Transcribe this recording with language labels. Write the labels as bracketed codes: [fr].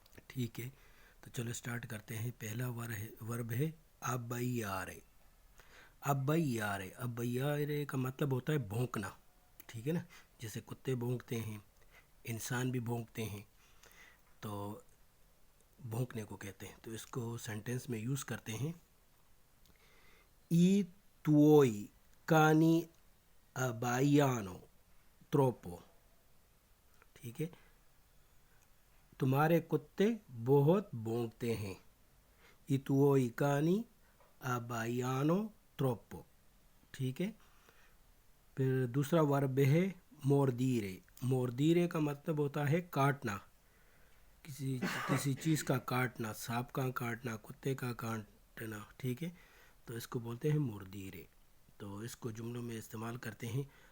[hi] ठीक है, तो चलो स्टार्ट करते हैं। पहला वर्ब है अबैयारे। अबैयारे अबैयारे का मतलब होता है भौंकना। ठीक है ना, जैसे कुत्ते भौंकते हैं, इंसान भी भौंकते हैं, तो भौंकने को कहते हैं। तो इसको सेंटेंस में यूज़ करते हैं। [it] I tuoi cani abbaiano troppo। [hi] ठीक है, तुम्हारे कुत्ते बहुत भौंकते हैं। [it] I tuoi cani abbaiano troppo। [hi] ठीक है, फिर दूसरा वर्ब है मोर्दीरे। मोर्दीरे का मतलब होता है काटना, किसी किसी चीज़ का काटना, सांप का काटना, कुत्ते का काटना। ठीक है, तो इसको बोलते हैं मुर्दीरे। तो इसको जुमलों में इस्तेमाल करते हैं।